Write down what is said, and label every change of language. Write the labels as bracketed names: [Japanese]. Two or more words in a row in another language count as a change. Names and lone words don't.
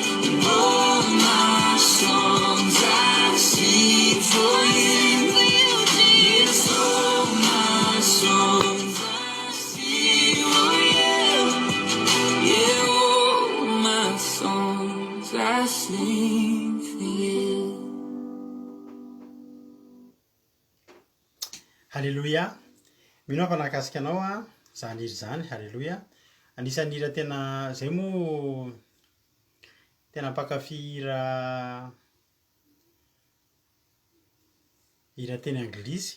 [English] All my songs I sing for you. Yes, all my songs I sing for you. Yeah, all my songs I sing for you. Halleluja. [Malagasy] Mino mpanakasika anao a zany iry zany. Halleluja. Anisan'ny hira tena zay moa tena mpakafy hira teny anglisy.